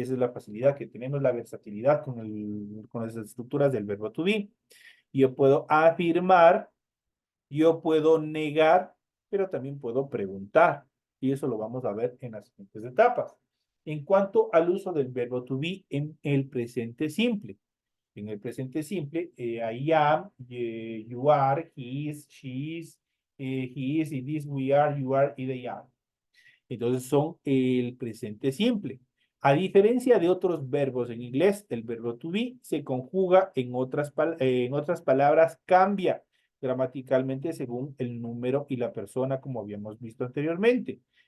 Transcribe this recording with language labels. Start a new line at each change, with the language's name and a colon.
Spanish: Esa es la facilidad que tenemos, la versatilidad con las estructuras del verbo to be. Yo puedo afirmar, yo puedo negar, pero también puedo preguntar. Y eso lo vamos a ver en las siguientes etapas. En cuanto al uso del verbo to be en el presente simple. En el presente simple,
English: I am, you are, he is, she is, he is, it is, we are, you are y they are.
Spanish: Entonces son el presente simple. A diferencia de otros verbos en inglés, el verbo to be se conjuga en otras palabras, cambia gramaticalmente según el número y la persona, como habíamos visto anteriormente.